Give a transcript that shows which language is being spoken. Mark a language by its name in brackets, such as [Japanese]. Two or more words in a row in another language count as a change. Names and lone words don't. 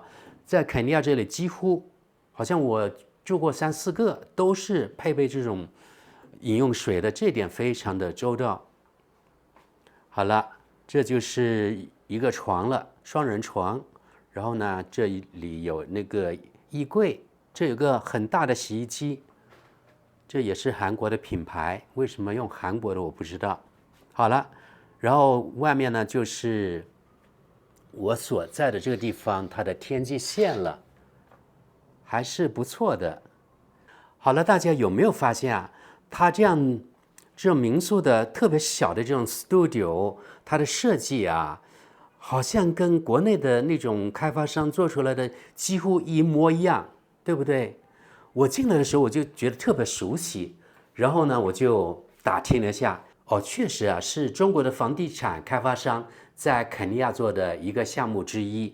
[Chinese] 在肯尼亞這裡，幾乎好像我住過3、4個，都是配備這種飲用水的，這點非常的周到。好了，這就是一個床了，雙人床。然後呢，這裡有那個衣櫃，這有個很大的洗衣機，這也是韓國的品牌，為什麼用韓國的我不知道。好了，然後外面呢就是我所在的這個地方，它的天際線了，還是不錯的。好了，大家有沒有發現啊？它這種民宿的特別小的這種 studio，它的設計啊，好像跟國內的那種開發商做出來的幾乎一模一樣，對不对？我進來的時候我就覺得特別熟悉，然後呢，我就打聽了一下，哦，確實啊，是中國的房地產開發商在肯尼亞做的一個項目之一。